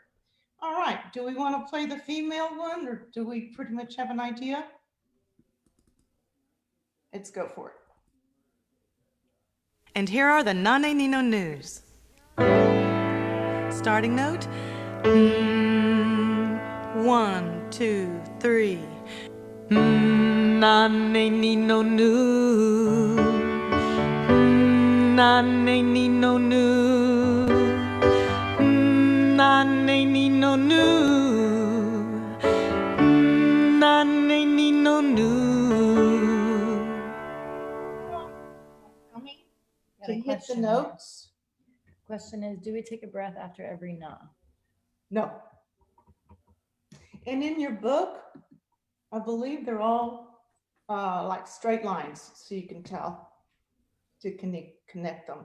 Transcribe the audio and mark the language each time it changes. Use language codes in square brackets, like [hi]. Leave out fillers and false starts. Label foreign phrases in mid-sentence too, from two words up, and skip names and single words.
[en] All right, do we want to play the female one or do we pretty much have an idea? Let's go for it. And here are the Nane Nino news. Starting note. 1, 2, 3. Nane Nino nu. Nane Nino nu. Nane Nino nu. Nane Nino nu. To hit the notes? Question is, do we take a breath after every na? No. And in your book, I believe they're all like straight lines, so you can tell to connect them.